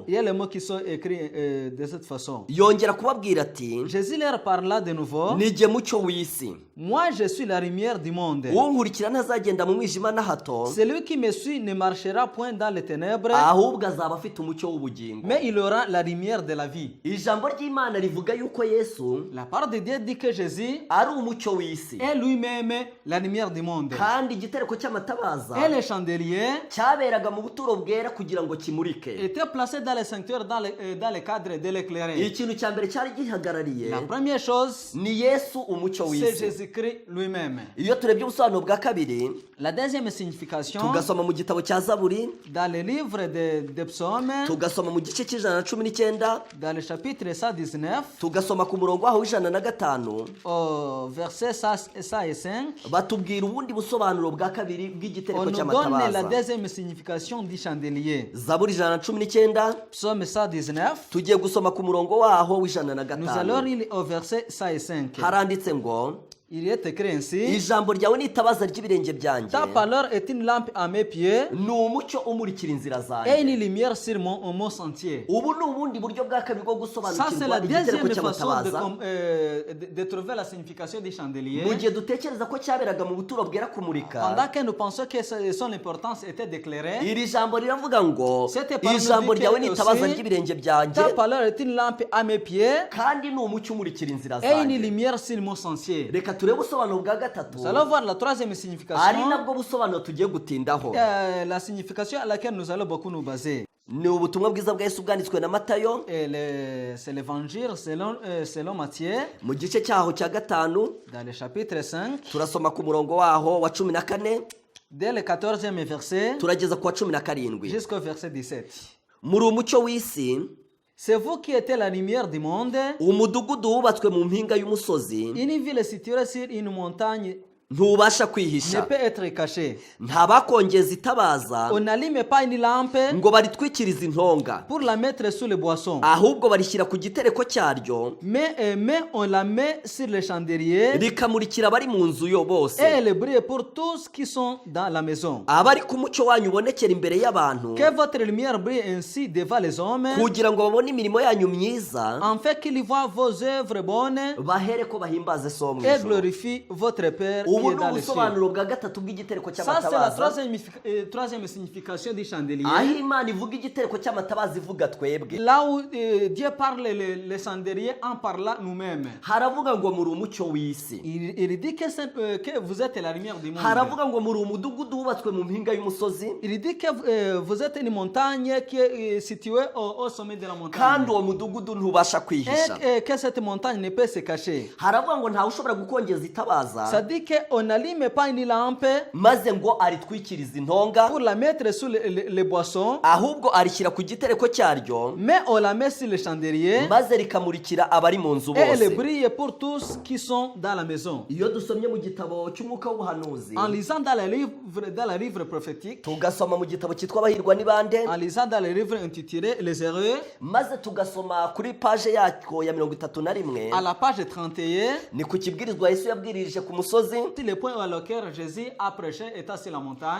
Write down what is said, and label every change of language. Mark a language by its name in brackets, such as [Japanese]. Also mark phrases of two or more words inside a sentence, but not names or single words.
[French] il y a les mots qui sont écrits de cette façon. [Kinyarwanda] yongera kubabwira ati, [French] Jésus leur parla de nouveau: [Kinyarwanda] ni jye mucyo w'isi, [French] moi je suis la lumière du monde. [Kinyarwanda] unkurikira ntazagenda mu mwijima na hato, [French] Celui qui me suit ne marchera point dans les ténèbres, [Kinyarwanda] ahubwo azaba afite umucyo w'ubugingo. [French] mais il aura la lumière de la vie. [Kinyarwanda] Ijambo ry'Imana rivuga yuko Yesu [French] La parole de Dieu dit que Jésus [Kinyarwanda] ari umucyo w'isi, [French] est lui-même la lumière du monde. [Kinyarwanda] kandi igitereko cy'amatabaza [French] Et les chandeliers [Kinyarwanda] cyaberaga mu buturo bwera kugira ngo kimurike. [French] étaient placés dans les sanctuaires dans le cadre de l'éclairage. [Kinyarwanda] Ikintu cya mbere cyari gihagarariye [French] La première chose, [Kinyarwanda] ni Yesu umucyo [French] c'est [Kinyarwanda] w'isi. [French] Jésus-Christ lui-même. [Kinyarwanda] Iyo turebye ubusobanuro bwa kabiri, [French] La deuxième signification, [Kinyarwanda] tugasoma mu gitabo cya Zaburi, [French] dans le livre des psaumes, [Kinyarwanda] tugasoma mu gice cy'119, [French] dans le chapitre 119, [Kinyarwanda] tugasoma ku murongo waho w'105, [French] au verset 105, [Kinyarwanda] batubwira ubundi busobanuro bwa kabiri [French] on [Kinyarwanda] bw'igitereko [French] nous donne la [Kinyarwanda] cy'amatabaza. [French] deuxième signification du chandelier. [Kinyarwanda] Zaburi 119, [French] Psaume 119, [Kinyarwanda] tugiye gusoma ku murongo waho [French] nous allons [Kinyarwanda] w'105. [French] lire au verset 105. [Kinyarwanda] Haranditse ngo, [French] Il est écrit ainsi: [Kinyarwanda] ijambo ryawe ni itabaza ry'ibirenge byanjye, [French] ta parole est une lampe à mes pieds [Kinyarwanda] ni umucyo umurikira inzira [French] et [Kinyarwanda] zanjye. [French] une lumière sur mon sentier. [Kinyarwanda] Ubu ni ubundi buryo bwa kabiri bwo [French] Ça, c'est [Kinyarwanda] gusobanukirwa [French] la [Kinyarwanda] igitereko [French] deuxième façon [Kinyarwanda] cy'amatabaza, [French] de trouver la signification du chandelier. [Kinyarwanda] mu gihe dutekereza ko cyaberaga mu buturo bwera kumurika. [French] Pendant que nous pensons que son importance était d'éclairer, [Kinyarwanda] Iri jambo riravuga ngo, [French] Cette parole [Kinyarwanda] ijambo [French] dit [Kinyarwanda] ryawe [French] que [Kinyarwanda] ni itabaza [French] aussi, [Kinyarwanda] ry'ibirenge byanjye, [French] ta parole est une lampe à mes pieds [Kinyarwanda] kandi ni umucyo umurikira inzira [French] et une [Kinyarwanda] zanjye. [French] lumière sur mon sentier. [Kinyarwanda] Reka turebe ubusobanuro bwa gatatu, [French] Nous allons voir la troisième [Kinyarwanda] ari [French] signification, [Kinyarwanda] nabwo busobanuro tugiye gutindaho. [French] la signification à laquelle nous allons beaucoup nous baser. [Kinyarwanda] Ni ubutumwa bwiza bwa Yesu bwanditswe na Matayo, [French] C'est l'évangile selon Matthieu, [Kinyarwanda] mu gice cyaho cya 5, [French] dans le chapitre 5, [Kinyarwanda] turasoma ku murongo waho wa 14, [French] dès le 14e verset [Kinyarwanda] turageza ku wa 17. [French] jusqu'au verset 17. [Kinyarwanda] Muri umucyo w'isi, [French] C'est vous qui êtes la lumière du monde. [Kinyarwanda] umudugudu wubatswe mu mpinga y'umusozi, [French] Une ville située sur une montagne [Kinyarwanda] ntubasha [French] ne [Kinyarwanda] kwihisha, [French] peut être caché. [Kinyarwanda] nta bakongeza itabaza [French] On n'allume pas une lampe [Kinyarwanda] ngo baritwikirize intonga, [French] pour la mettre sous le boisson, [Kinyarwanda] ahubwo barishyira ku gitereko cyaryo [French] mais on la met sur le chandelier [Kinyarwanda] rikamurikira abari mu nzu yo bose, [French] et elle brille pour tous qui sont dans la maison. [Kinyarwanda] abari ku mucyo wanyu ubonekera imbere y'abantu, [French] Que votre lumière brille ainsi devant les hommes, [Kinyarwanda] kugira ngo babone imirimo yanyu myiza, [French] en fait qu'ils voient vos œuvres bonnes [Kinyarwanda] bahere ko bahimbaze so mu [French] et [Kinyarwanda] ijuru. [French] glorifient votre Père qui [Kinyarwanda] Ubu [French] est [Kinyarwanda] ni [French] dans les cieux. [Kinyarwanda] ubusobanuro bwa gatatu bw'igitereko [French] Ça, c'est la [Kinyarwanda] cy'amatabaza, [French] troisième signification du chandelier. [Kinyarwanda] aho Imana ivuga igitereko cy'amatabaza ivuga twebwe. [French] Là où Dieu parle le chandelier en parlant nous-mêmes. [Kinyarwanda] Haravuga ngo muri umucyo w'isi, [French] Il dit que vous êtes la lumière du monde. [Kinyarwanda] haravuga ngo muri umudugudu wubatswe mu mpinga y'umusozi, [French] Il dit que vous êtes une montagne qui est située au sommet de la montagne. [Kinyarwanda] kandi uwo mudugudu ntubasha kwihisha. [French] Et que cette montagne ne peut se cacher. [Kinyarwanda] Haravuga ngo ntawe ushobora gukongeza itabaza [French] Ça dit qu'on n'allume pas une lampe [Kinyarwanda] maze ngo aritwikirize intonga, [French] pour la mettre sous les boissons, [Kinyarwanda] ahubwo arishyira ku gitereko cyaryo [French] mais on la met sur le chandelier [Kinyarwanda] maze rikamurikira abari mu nzu [French] et elle [Kinyarwanda] bose. [French] brille pour tous qui sont dans la maison. [Kinyarwanda] Iyo dusomye mu gitabo cy'umwuka w'ubuhanuzi, [French] En lisant dans le livre prophétique, [Kinyarwanda] tugasoma mu gitabo cyitwa Abahirwa ni bande, [French] en lisant dans le livre intitulé Les Heureux, [Kinyarwanda] maze tugasoma kuri paje yako ya 31, [French] à la page 31, [Kinyarwanda] ni ku kibwirizwa Yesu yabwirije ku musozi, [French] c'est le point auquel Jésus a prêché étant sur la montagne.